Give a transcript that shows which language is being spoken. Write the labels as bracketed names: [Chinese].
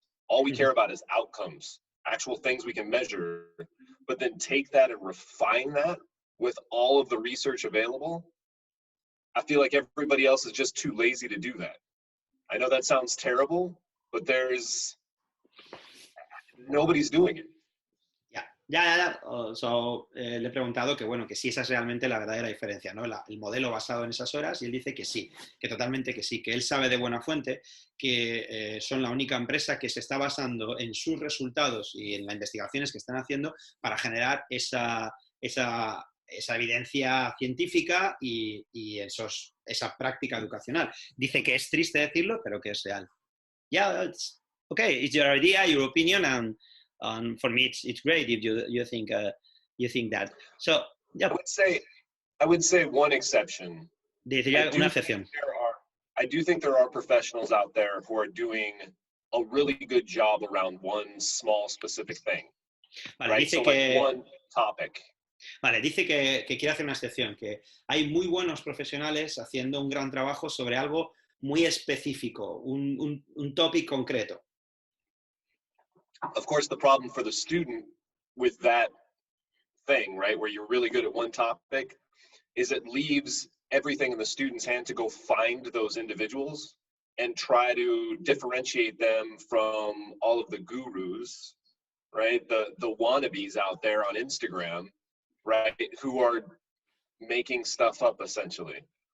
[English] All we care about is outcomes. Actual things we can measure, but then take that and refine that with all of the research available. I feel like everybody else is just too lazy to do that. I know that sounds terrible, but nobody's doing it. Ya. [Spanish] So, le he preguntado que, bueno, que sí, esa es realmente la verdadera diferencia, ¿no? El modelo basado en esas horas, y él dice que sí, que totalmente que sí, que él sabe de buena fuente que son la única empresa que se está basando en sus resultados y en las investigaciones que están haciendo para generar esa evidencia científica y esa práctica educacional. Dice que es triste decirlo, pero que es real. [English] Yeah, it's your idea, your opinion, and for me, it's great if you think that. So, yeah. I would say one exception. [Spanish] Diría una excepción. [English] I do think there are professionals out there who are doing a really good job around one small specific thing. [Spanish] Vale, [English] right? [Spanish] Dice [English] so [Spanish] que, [English] like one topic. [Spanish] Vale, dice que quiere hacer una excepción, que hay muy buenos profesionales haciendo un gran trabajo sobre algo muy específico, un topic concreto. [English] Of course, the problem for the student with that thing, right, where you're really good at one topic, is it leaves everything in the student's hand to go find those individuals and try to differentiate them from all of the gurus, right, the wannabes out there on Instagram, right, who are making stuff up essentially.